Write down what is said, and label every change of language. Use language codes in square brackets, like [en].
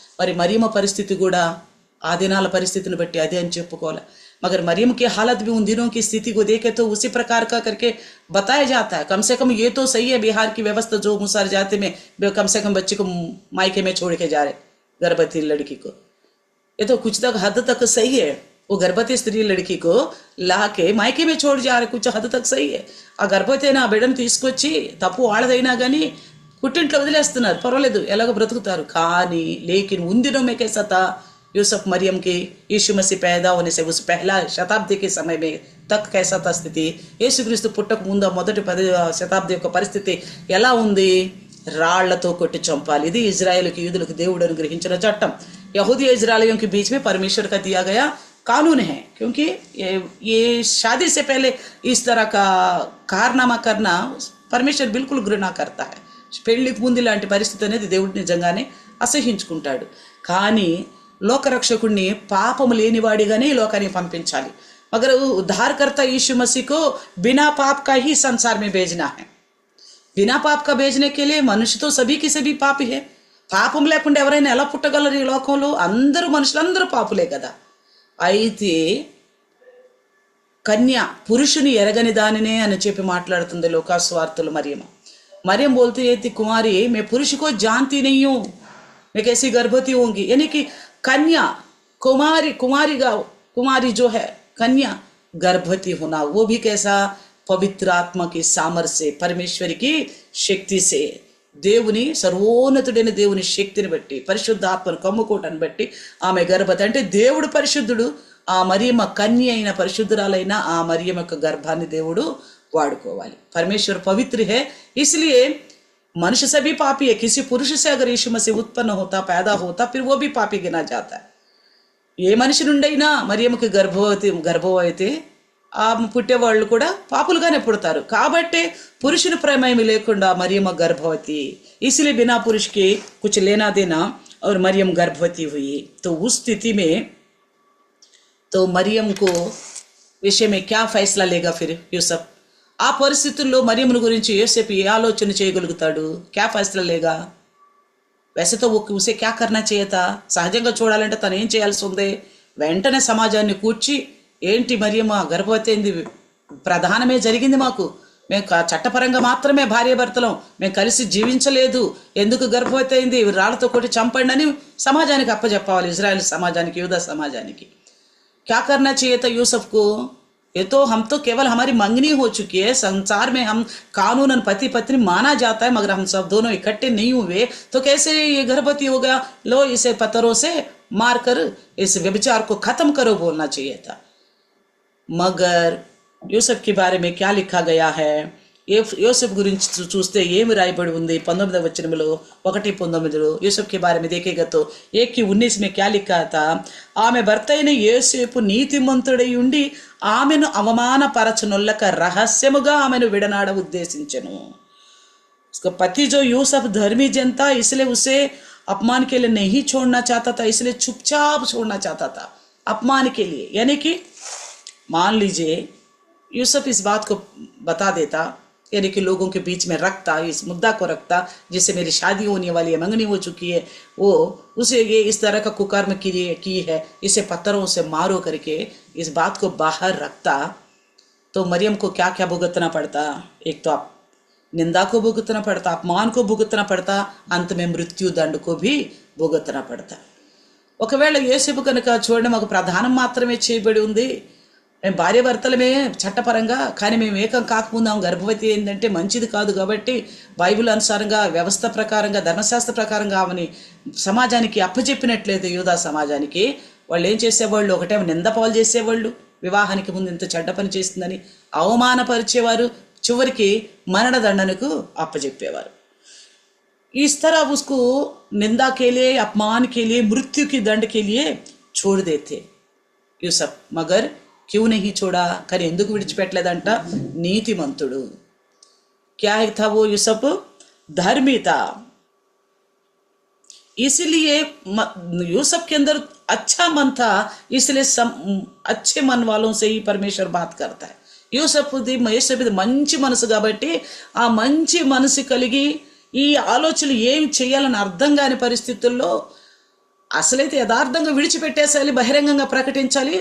[te] మరి మరియమ్మ పరిస్థితి కూడా ఆ దినాల పరిస్థితిని బట్టి అదే అని చెప్పుకోవాలి. [hi] मगर मरियम की हालत भी उन दिनों की स्थिति को देखे तो उसी प्रकार का करके बताया जाता है. कम से कम ये तो सही है, बिहार की व्यवस्था जो मुसहर जाति में कम से कम बच्चे को मायके में छोड़ के जा रहे, गर्भवती लड़की को, ये तो कुछ तक हद तक सही है. वो गर्भवती स्त्री लड़की को ला के मायके में छोड़ जा रहे, कुछ हद तक सही है. [te] ఆ గర్భవతి అయినా ఆ బిడ్డను తీసుకొచ్చి తప్పు వాళ్ళదైనా కానీ పుట్టింట్లో వదిలేస్తున్నారు, పర్వాలేదు ఎలాగో బ్రతుకుతారు. కానీ [hi] లేకిన్ उन दिनों में कैसा था, यूसुफ मरियम की यीशु मसीह पैदा होने से उस पहला शताब्दी के समय में तक कैसा था स्थिति, [te] యేసుక్రీస్తు పుట్టక ముందు మొదటి 10 శతాబ్ది యొక్క పరిస్థితి ఎలా ఉంది, రాళ్లతో కొట్టి చంపాలి. ఇది ఇజ్రాయెల్కి యూదులకు దేవుడు అనుగ్రహించిన చట్టం. [hi] यहूदी इजरायलियों के बीच में परमेश्वर का दिया गया कानून है. क्योंकि ये शादी से पहले इस तरह का कारनामा करना परमेश्वर बिल्कुल घृणा करता है. [te] పెళ్లికి ముందు ఇలాంటి పరిస్థితి అనేది దేవుడు నిజంగానే అసహించుకుంటాడు. కానీ లోకరక్షకుడిని పాపము లేనివాడిగానే ఈ లోకానికి పంపించాలి. [hi] मगर उद्धारकर्ता यीशु मसीह को बिना पाप का ही संसार में भेजना है. बिना पाप का भेजने के लिए मनुष्य तो सभी की सभी पापी है. [te] పాపం లేకుండా ఎవరైనా ఎలా పుట్టగలరు ఈ లోకంలో? అందరూ మనుషులందరూ పాపులే కదా. అయితే కన్య పురుషుని ఎరగని దానినే అని చెప్పి మాట్లాడుతుంది లోకాసువార్తలు [hi] मरियम बोलती है थी कुमारी मैं पुरुष को जानती नहीं हूँ, मैं कैसी गर्भवती होंगी. यानी कि कन्या कुमारी जो है कन्या गर्भवती होना, वो भी कैसा? पवित्र आत्मा की सामर्थ्य से, परमेश्वर की शक्ति से, [te] దేవుని సర్వోన్నతుడైన దేవుని శక్తిని బట్టి, పరిశుద్ధాత్మను కమ్ముకోవటాన్ని బట్టి ఆమె గర్భవతి. అంటే దేవుడు పరిశుద్ధుడు, ఆ మరియమ్మ కన్య అయిన పరిశుద్ధురాలైన ఆ మరియమ్మ యొక్క గర్భాన్ని దేవుడు వాడుకోవాలి. [hi] परमेश्वर पवित्र है, इसलिए मनुष्य सभी पापी है. किसी पुरुष से अगर यीशु मसीह उत्पन्न होता, पैदा होता, फिर वो भी पापी गिना जाता है. [te] ఏ మనిషి నుండైనా మరియమ్మకి గర్భవతి ఆ పుట్టేవాళ్ళు కూడా పాపులుగానే పుడతారు. కాబట్టి పురుషుని ప్రమేయం లేకుండా మరియమ్మ [hi] गर्भवती, इसलिए बिना पुरुष के कुछ लेना देना और मरियम गर्भवती हुई. तो उस स्थिति में तो मरियम को विषय में क्या फैसला लेगा फिर యూసఫ్? [te] ఆ పరిస్థితుల్లో మరియమ్మను గురించి యోసేపు ఏ ఆలోచన చేయగలుగుతాడు? [hi] क्या फैसला लेगा? वैसे तो वो उसे क्या करना चाहिए था? [te] సహజంగా చూడాలంటే తను ఏం చేయాల్సి ఉంది? వెంటనే సమాజాన్ని కూర్చి, ఏంటి మరియమ్మ గర్భవతి అయింది, ప్రధానమే జరిగింది మాకు, మేము చట్టపరంగా మాత్రమే భార్యాభర్తలం, మేము కలిసి జీవించలేదు, ఎందుకు గర్భవతి అయింది, రాళ్లతో కొట్టి చంపండి అని సమాజానికి అప్పచెప్పాలి. ఇజ్రాయెల్ సమాజానికి, యూదా సమాజానికి. [hi] क्या करना चाहिए था यूसुफ को? ये तो हम तो केवल हमारी मंगनी हो चुकी है, संसार में हम कानूनन पति पत्नी माना जाता है, मगर हम सब दोनों इकट्ठे नहीं हुए, तो कैसे ये गर्भवती हो गया? लो इसे पत्थरों से मार कर इस व्यभिचार को खत्म करो बोलना चाहिए था. मगर యూసఫ్ की बारे में क्या लिखा गया है? [te] యూసఫ్ గురించి చూస్తే ఏమి రాయబడి ఉంది? 19వ వచనంలో [hi] 1:19 యూసఫ్ के बारे में देखेगा तो 1:19 में क्या लिखा था? [te] ఆమె భర్త అయిన యోసేపు నీతిమంతుడై ఉండి ఆమెను అవమానపరచనొల్లక రహస్యముగా ఆమెను విడనాడ ఉద్దేశించెను. [hi] उसका पति जो यूसुफ धर्मी जन था, इसलिए उसे अपमान के लिए नहीं छोड़ना चाहता था, इसलिए चुपचाप छोड़ना चाहता था अपमान के लिए. यानी कि मान लीजिए यूसुफ इस बात को बता देता, यानी कि लोगों के बीच में रखता, इस मुद्दा को रखता, जिससे मेरी शादी होने वाली है, मंगनी हो चुकी है, वो उसे ये इस तरह का कुकर्म की है, इसे पत्थरों से मारो करके इस बात को बाहर रखता, तो मरियम को क्या क्या भुगतना पड़ता? एक तो निंदा को भुगतना पड़ता, अपमान को भुगतना पड़ता, अंत में मृत्यु दंड को भी भुगतना पड़ता. [te] ఒకవేళ యేసేపు కనుక చూడండి, మాకు ప్రధానం మాత్రమే చేయబడి ఉంది, మేము భార్యాభర్తలమే చట్టపరంగా, కానీ మేము ఏకం కాకముందు ఆమె గర్భవతి ఏంటంటే మంచిది కాదు. కాబట్టి బైబిల్ అనుసారంగా, వ్యవస్థ ప్రకారంగా, ధర్మశాస్త్ర ప్రకారంగా ఆమెని సమాజానికి అప్పచెప్పినట్లయితే, యూదా సమాజానికి, వాళ్ళు ఏం చేసేవాళ్ళు? ఒకటేమో నిందపాలు చేసేవాళ్ళు, వివాహానికి ముందు ఇంత చెడ్డ పని చేస్తుందని అవమానపరిచేవారు, చివరికి మరణదండనకు అప్పచెప్పేవారు. [hi] इस तरह उसको निंदा के लिए, अपमान के लिए, मृत्यु की दंड के लिए छोड़ देते యూసఫ్. मगर क्यों नहीं छोड़ा? [te] కానీ ఎందుకు విడిచిపెట్టలేదంట? నీతిమంతుడు. [hi] क्या था वो यूसुफ? धर्मी था. इसलिए यूसुफ के अंदर अच्छा मन था, इसलिए अच्छे मन वालों से ही परमेश्वर बात करता है. [te] యూసఫ్ది మంచి మనసు కాబట్టి ఆ మంచి మనసు కలిగి ఈ ఆలోచనలు ఏం చేయాలని అర్థం కాని పరిస్థితుల్లో అసలైతే యథార్థంగా విడిచిపెట్టేసాలి, బహిరంగంగా ప్రకటించాలి.